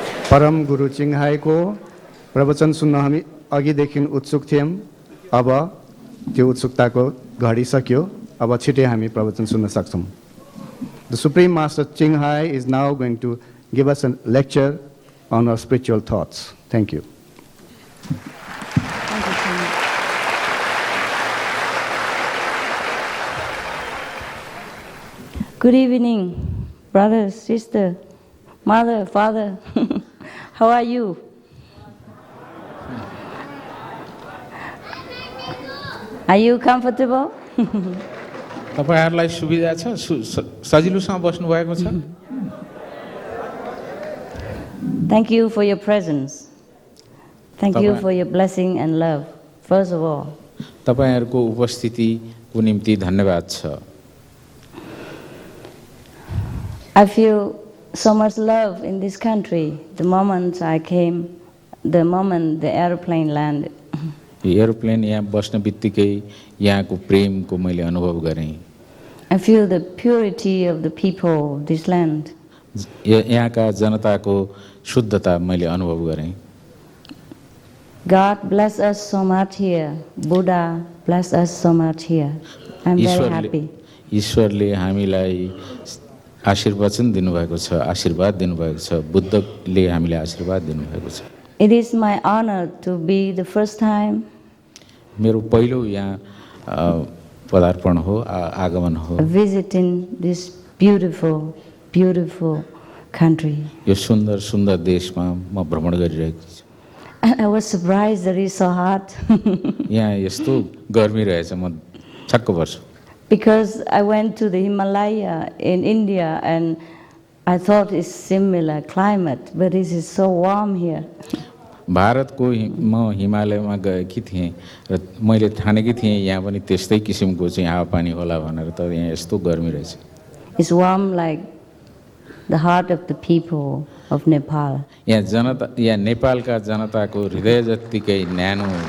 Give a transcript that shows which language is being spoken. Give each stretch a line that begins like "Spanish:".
Nepali: परम गुरु चिङ्हाईको प्रवचन सुन्न हामी अघिदेखि उत्सुक थियौँ। अब त्यो उत्सुकताको घडी सक्यो। अब छिटै हामी प्रवचन सुन्न सक्छौँ।
English: The Supreme Master Chinghai is now going to give us a lecture on our spiritual thoughts. Thank you. Good evening, brothers, sister, mother, father. How are you? Are you comfortable?
Nepali: तपाईहरुलाई सुविधा छ, सजिलोसँग बस्नु भएको छ?
English: Thank you for your presence. Thank you for your blessing and love. First of all.
Nepali: तपाईहरुको उपस्थितिको निम्ति धन्यवाद छ।
English: I feel so much love in this country. The moment I came, the moment the airplane landed.
Nepali: Aeroplane यहाँ बस्न बित्तिकै यहाँको प्रेमको मैले अनुभव गरेँ।
English: I feel the purity of the people of this land.
Nepali: यहाँका जनताको शुद्धता मैले अनुभव गरेँ।
English: God bless us so much here. Buddha bless us so much here. I'm very happy.
Nepali: ईश्वरले हामीलाई आशीर्वचन दिनुभएको छ, आशीर्वाद दिनुभएको छ, बुद्धले हामीलाई आशीर्वाद दिनुभएको छ।
English: It is my honor to be the first time.
Nepali: मेरो पहिलो यहाँ पदार्पण हो, आगमन हो।
English: Visiting this beautiful, beautiful country.
Nepali: यो सुन्दर सुन्दर देशमा म भ्रमण गरिरहेको छु।
English: I was surprised that it's so hot.
Nepali: यहाँ यस्तो गर्मी रहेछ, म छक्क पर्छु।
English: Because I went to the Himalaya in India and I thought it's similar climate, but it is so warm here.
Nepali: भारतको म हिमालयमा गएकी थिएँ र मैले ठानेकी थिएँ यहाँ पनि त्यस्तै किसिमको चाहिँ हावापानी होला भनेर, तर यहाँ यस्तो गर्मी रहेछ।
English: It's warm like the heart of the people of Nepal.
Nepali: यहाँ जनता, यहाँ नेपालका जनताको हृदय जत्तिकै न्यानो।